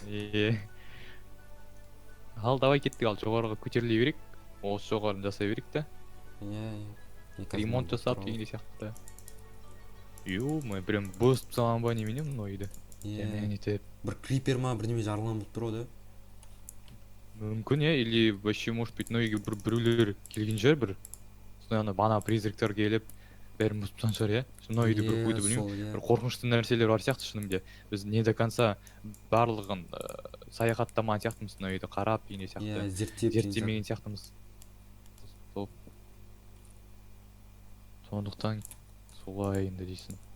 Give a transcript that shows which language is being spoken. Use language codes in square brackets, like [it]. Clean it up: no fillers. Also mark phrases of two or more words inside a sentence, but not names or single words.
[kk] Ал, давай кеттік, ал жоғарыға көтеріле берейік. Осы жоғарын жасай берейік та. Иә. Ремонт жасап дегенде сияқты. Ё-моё, прям бұзып салған ба немене мынау үйді? Нетіп. Бір крипер ма бірдеме жарылған болып тұр ғой да. Мүмкін, [ru] или вообще может быть [kk] мынау үйге біреулер келген шығар бір. Ана бана призрактар келіп бәрін бұзып тастаған шығар, иә? Мынау үйді бір қойды білмеймін. Бір қорқынышты нәрселер бар сияқты шынымен. Біз [ru] не до конца [kk] барлығын саяхаттамаған сияқтымыз мынау үйді қарап дегенде сияқты. Зерттемеген сияқтымыз. Сондықтан солай енді дейсің.